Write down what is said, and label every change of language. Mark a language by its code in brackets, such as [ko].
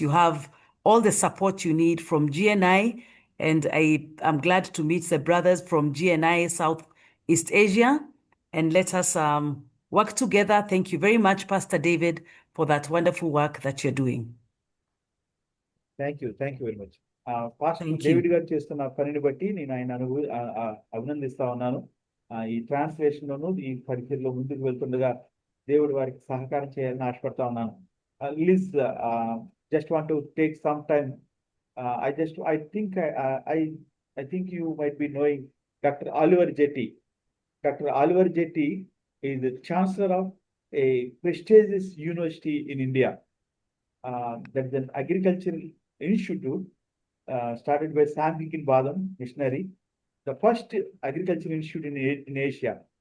[en] You have all the support you need from GNI. And I am glad to meet the brothers from GNI Southeast Asia. And let us work together. Thank you very much, Pastor David, for that wonderful work that you're doing. Thank you very much. Pastor Thank you. [te] David గారు చేస్తున్న పనిని బట్టి నేను ఆయన అభినందిస్తా ఉన్నాను. ఈ translation లోను ఈ పరిచయలో ముందుకు వెళ్తుండగా దేవుడు వారికి సహకారం చేయాలని ఆశపడతా ఉన్నాను. [en] Liz just want to take some time. I think you might be knowing Dr. Oliver Jetty. Dr. Oliver Jetty is the chancellor of a prestigious university in India. That is an agricultural institute started by Sam Higginbotham missionary, the first agricultural institute in Asia.